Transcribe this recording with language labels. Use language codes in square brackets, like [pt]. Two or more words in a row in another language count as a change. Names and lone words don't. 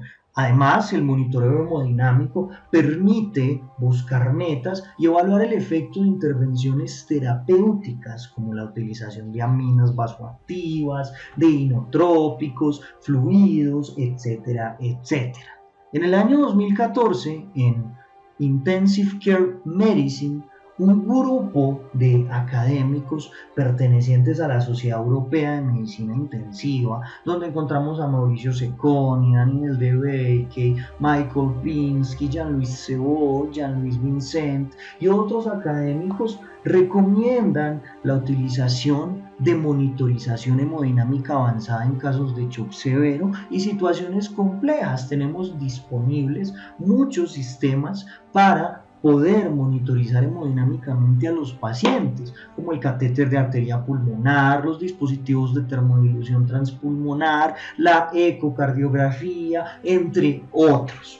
[es] Además, el monitoreo hemodinámico permite buscar metas y evaluar el efecto de intervenciones terapéuticas como la utilización de aminas vasoactivas, de inotrópicos, fluidos, etcétera, etcétera. En el año 2014, en Intensive Care Medicine, un grupo de académicos pertenecientes a la Sociedad Europea de Medicina Intensiva, donde encontramos a Mauricio Cecconi, Daniel De Becque, Michael Pinsky, Jean-Louis Sebot, Jean-Louis Vincent y otros académicos, recomiendan la utilización de monitorización hemodinámica avanzada en casos de shock severo y situaciones complejas. Tenemos disponibles muchos sistemas para poder monitorizar hemodinámicamente a los pacientes, como el catéter de arteria pulmonar, los dispositivos de termodilución transpulmonar, la ecocardiografía, entre otros.